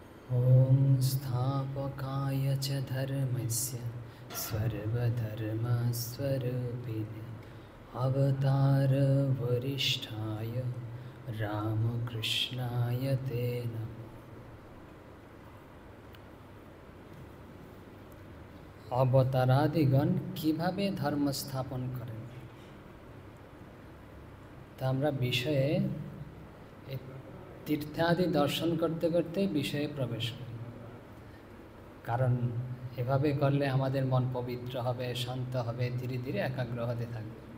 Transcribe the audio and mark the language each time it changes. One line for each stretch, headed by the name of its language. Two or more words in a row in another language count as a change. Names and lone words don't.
Sanskrit: ॐ स्थापकाय च धर्मस्य सर्वधर्मस्वरूपिणे अवतारवरिष्ठाय रामकृष्णाय ते नमः।
Bangla: অবতারাদিগণ কিভাবে ধর্ম স্থাপন করেন তা আমরা বিষয়ে তীর্থাদি দর্শন করতে করতে বিষয়ে প্রবেশ করি, কারণ এভাবে করলে আমাদের মন পবিত্র হবে, শান্ত হবে, ধীরে ধীরে একাগ্র হতে থাকবে।